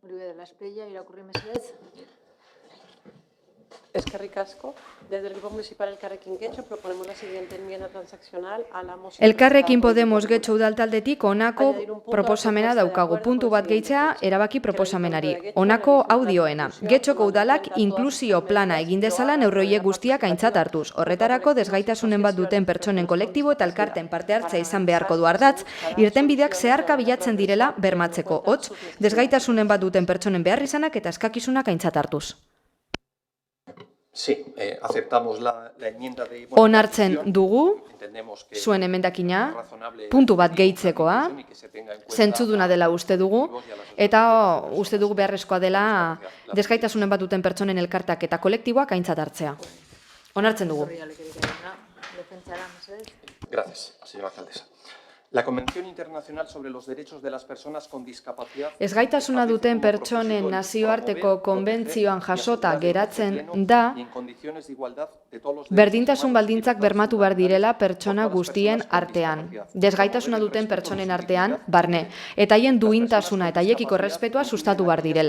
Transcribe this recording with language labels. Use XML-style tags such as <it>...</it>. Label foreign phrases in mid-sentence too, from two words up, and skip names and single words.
<es>la estrella</es> <eu>irakurri mesedez. Eskerrik asko.</eu> <es>Desde el Grupo Municipal Elkarrekin Getxo proponemos la siguiente enmienda transaccional a la moción.</es> <eu>Elkarrekin Podemos Getxo udaltaldetik honako proposamena daukagu. Puntu bat gehitzea erabaki proposamenari. Honako audioena. Getxoko udalak inklusio plana egin dezala neurroiek guztiak aintzat hartuz. Horretarako desgaitasunen bat duten pertsonen kolektibo eta elkarten parte hartzea izan beharko du ardatz, irtenbideak zeharka bilatzen direla bermatzeko. Hots, desgaitasunen bat duten pertsonen beharrizanak eta eskakizunak aintzat hartuz.</eu> <es>Sí, aceptamos la enmienda de...</es> <eu>Onartzen dugu, zuen emendakina, puntu bat gehitzekoa, zentzuduna dela uste dugu, eta uste dugu beharrezkoa dela desgaitasunen bat duten pertsonen elkartak eta kolektiboak aintzat hartzea. Onartzen dugu.</eu> <es>Gracias, señora alcaldesa. La Convención Internacional sobre los Derechos de las Personas con Discapacidad...</es> <eu>Ezgaitasuna duten pertsonen nazioarteko konbentzioan jasota geratzen da berdintasun baldintzak bermatu behar direla pertsona guztien artean. Desgaitasuna duten pertsonen artean, barne. Eta haien duintasuna eta haiekiko errespetua sustatu behar direla.</eu>